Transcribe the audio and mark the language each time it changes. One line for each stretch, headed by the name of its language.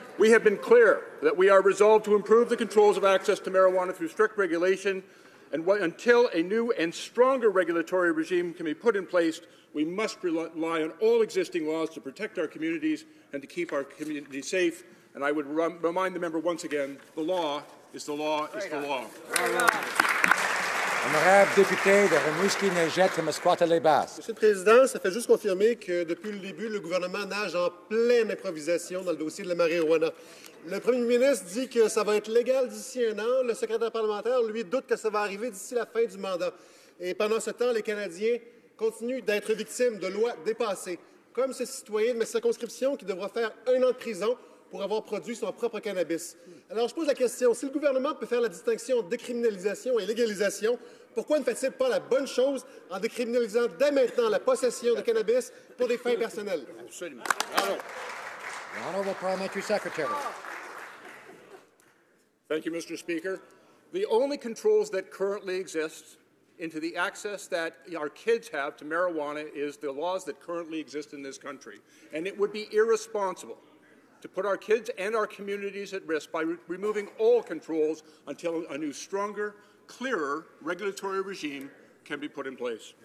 English: We have been clear that we are resolved to improve the controls of access to marijuana through strict regulation, and until a new and stronger regulatory regime can be put in place, we must rely on all existing laws to protect our communities and to keep our communities safe. And I would remind the member once again, the law is the law is the law.
French: Honorable député de Rimouski-Neigette, Témiscouata-les-Basses. Monsieur le Président, ça fait juste confirmer que depuis le début, le gouvernement nage en pleine improvisation dans le dossier de la marijuana. Le premier ministre dit que ça va être légal d'ici un an. Le secrétaire parlementaire, lui, doute que ça va arriver d'ici la fin du mandat. Et pendant ce temps, les Canadiens continuent d'être victimes de lois dépassées, comme ce citoyen de ma circonscription qui devra faire 1 an de prison pour avoir produit son propre cannabis. Alors, je pose la question, si le gouvernement peut faire la distinction entre décriminalisation et légalisation, pourquoi ne fait-il pas la bonne chose en décriminalisant dès maintenant la possession de cannabis pour des fins personnelles? Absolument.
English: The Honourable Parliamentary Secretary. Thank you, Mr. Speaker. The only controls that currently exist into the access that our kids have to marijuana is the laws that currently exist in this country. And it would be irresponsible to put our kids and our communities at risk by removing all controls until a new, stronger, clearer regulatory regime can be put in place.